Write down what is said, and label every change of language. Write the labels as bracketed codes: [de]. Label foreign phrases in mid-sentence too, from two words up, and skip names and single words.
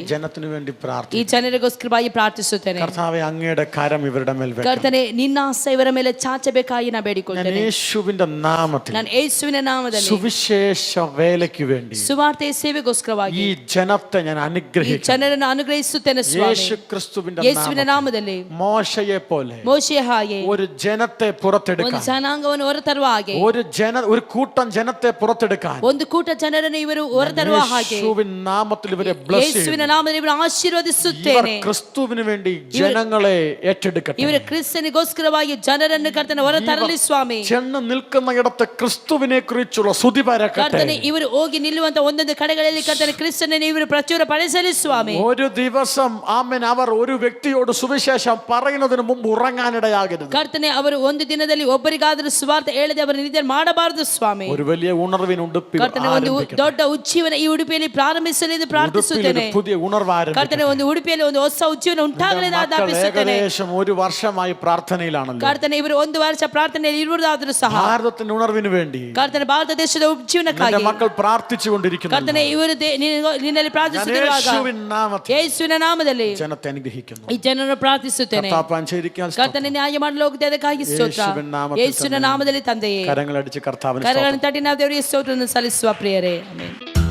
[ml] ഈ ജനത്തിനു വേണ്ടി [kn] ಈ [ml] പ്രാർത്ഥിക്കുന്നു. [kn] ಜನರಿಗೋಸ್ಕರವಾಗಿ ಪ್ರಾರ್ಥಿಸುತ್ತೇನೆ. [ml] കർത്താവേ, അങ്ങയുടെ കരം ഇവരുടെ മേൽ വെക്കണം. [kn] ಕರ್ತನೇ, ನಿನ್ನ ಹಸ್ತ ಇವರ ಮೇಲೆ ಚಾಚಬೇಕಾಗಿ ನಾ [ml] ഞാൻ [kn] ಬೇಡಿಕೊಳ್ಳುತ್ತೇನೆ. [ml] യേശുവിന്റെ നാമത്തിൽ [kn] ನಾನು ಯೇಸುವಿನ ನಾಮದಲ್ಲಿ [ml] സുവിശേഷ വേലയ്ക്ക് വേണ്ടി [kn] ಸುವಾರ್ತೆಯ ಸೇವೆಗೋಸ್ಕರವಾಗಿ [ml] ഈ ജനത്തെ ഞാൻ [kn] ಈ [ml] അനുഗ്രഹിക്കുന്നു. [kn] ಜನರನ್ನು ಅನುಗ್ರಹಿಸುತ್ತೇನೆ ಸ್ವಾಮಿ. [ml] യേശു ക്രിസ്തുവിന്റെ [kn] ಯೇಸುವಿನ ನಾಮದಲ್ಲಿ [ml] മോശയെ പോലെ [kn] ಮೋಶೆಯ ಹಾಗೆ [ml] ഒരു ജനത്തെ [kn] ಒಂದು [ml] പുറത്തെടുക്കാൻ, [kn] ಜನಾಂಗವನ್ನು ಹೊರತರುವ ಹಾಗೆ, [ml] ഒരു കൂട്ടം ജനത്തെ പുറത്തെടുക്കാൻ [kn] ಒಂದು ಕೂಟ ಜನರನ್ನು ಇವರು ಹೊರತರುವ ಹಾಗೆ [ml] യേശുവിൻ നാമത്തിൽ ഇവരെ bless [kn] ಯೇಸುವಿನ [ml] ചെയ്യുന്നു. [kn] ನಾಮದಲ್ಲಿ ಇವರು [ml] ഇവർ [kn] ಆಶೀರ್ವದಿಸುತ್ತೇನೆ. [ml] ക്രിസ്തുവിന് വേണ്ടി ജനങ്ങളെ ഏറ്റെടുക്കട്ടെ. [kn] ಇವರು ಕ್ರಿಸ್ತನಿಗೋಸ್ಕರವಾಗಿ ಜನರನ್ನು ಕರ್ತನ ಹೊರತರಲಿ ಸ್ವಾಮಿ. [ml] ചെന്ന് നിൽക്കുന്ന ഇടത്ത് ക്രിസ്തുവിനെ കുറിച്ചുള്ള സ്തുതി പരക്കട്ടെ. [kn] ಕರ್ತನೆ, ಇವರು ಹೋಗಿ ನಿಲ್ಲುವಂತ ಒಂದೊಂದು ಕಡೆಗಳಲ್ಲಿ ಕರ್ತನೆ ಕ್ರಿಸ್ತನನ್ನು ಇವರು ಪ್ರಚುರ ಪಡಿಸಲಿ ಸ್ವಾಮಿ. [ml] ഒരു ദിവസം ആമേൻ അവർ ഒരു വ്യക്തിയോട് സുവിശേഷം പറയുന്നതിന് മുമ്പ് ഉറങ്ങാനിടയാകരുത്. [kn] ಕರ್ತನೆ, ಅವರು ಒಂದು ದಿನದಲ್ಲಿ ಒಬ್ಬರಿಗಾದರೂ ಸುವಾರ್ತೆ ಹೇಳದೆ ಅವರು ನಿದ್ರೆ ಮಾಡಬಾರದು ಸ್ವಾಮಿ. [ml] ഒരു വലിയ ഉണർവിന് ഉടുപ്പി [kn] ಕರ್ತನೆ, ಒಂದು ದೊಡ್ಡ ಉಜ್ಜೀವನ ಈ ಉಡುಪಿಯಲ್ಲಿ ಪ್ರಾರಂಭಿಸಲಿ ಎಂದು ಪ್ರಾರ್ಥಿಸುತ್ತೇನೆ. [ml] പുതിയ ഉണർവ് [kn] ಕರ್ತನೆ, ಒಂದು ಉಡುಪಿಯಲ್ಲಿ ಒಂದು ಹೊಸ ಉಜ್ಜೀವನ ಉಂಟಾಗಲಿ ಎಂದು ಆಜ್ಞಾಪಿಸುತ್ತೇನೆ. [ml] ഏകദേശം 1 വർഷമായി പ്രാർത്ഥനയിലാണല്ലോ. [kn] ಕರ್ತನೆ, ಇವರು 1 ವರ್ಷ ಪ್ರಾರ್ಥನೆಯಲ್ಲಿ ಇರುವುದಾದರೂ ಸಹ [ml] ഭാരതത്തിന്റെ ഉണർവിന് വേണ്ടി [kn] ಕರ್ತನೆ, ಭಾರತ ದೇಶದ ಉಜ್ಜೀವನಕ್ಕಾಗಿ [ml] മക്കൾ പ്രാർത്ഥിച്ചുകൊണ്ടിരിക്കുന്നു. [kn] ಕರ್ತನೆ, ಇವರು ನಿನ್ನಲ್ಲಿ ಪ್ರಾರ್ಥಿಸುತ್ತಿರುವಾಗ ಯೇಸುವಿನ ನಾಮದಲ್ಲಿ [ml] ಜನತೆ അനുഗ്രഹിക്കുന്നു. [kn] ಈ ಜನರನ್ನು ಪ್ರಾರ್ಥಿಸುತ್ತೇನೆ. ಕರ್ತನೆ, ನ್ಯಾಯ ಮಾಡಲು ಹೋಗುತ್ತೆ, ಅದಕ್ಕಾಗಿ ಸ್ತೋತ್ರ. ಯೇಸುವಿನ ನಾಮದಲ್ಲಿ ತಂದೆಯೇ, [ml] കരങ്ങളടിച്ച് കർത്താവിന് [kn] ಕರಗಳನ್ನು ತಟ್ಟಿ ನಾವು ದೇವರಿಗೆ ಸ್ತೋತ್ರವನ್ನು ಸಲ್ಲಿಸುವ ಪ್ರಿಯರೇ. ಆಮೆನ್.